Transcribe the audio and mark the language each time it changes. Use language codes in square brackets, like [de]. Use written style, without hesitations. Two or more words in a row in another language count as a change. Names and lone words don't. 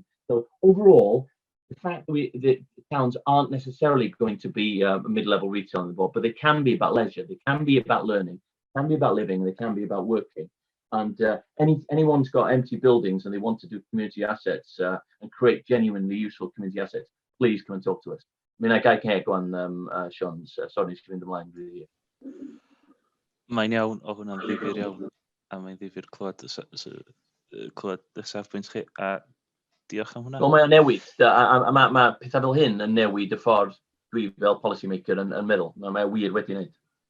[en] So overall, the fact that the towns aren't necessarily going to be a mid-level retail on the board, but they can be about leisure, they can be about learning, they can be about living, they can be about working. And anyone's got empty buildings and they want to do community assets and create genuinely useful community assets, please come and talk to us. I mean, I can't go on, Sean, sorry, it's giving the line with you. [cy] Mae'n iawn, o hwnna'n ddifyr iawn, a mae'n ddifyr clywed y safbwynt chi, a diolch am hwnna. Wel, mae'n newid, mae pethau fel hyn yn newid y ffordd dwi fel [en] policy maker [cy] yn meddwl, mae'n wir wedi wneud.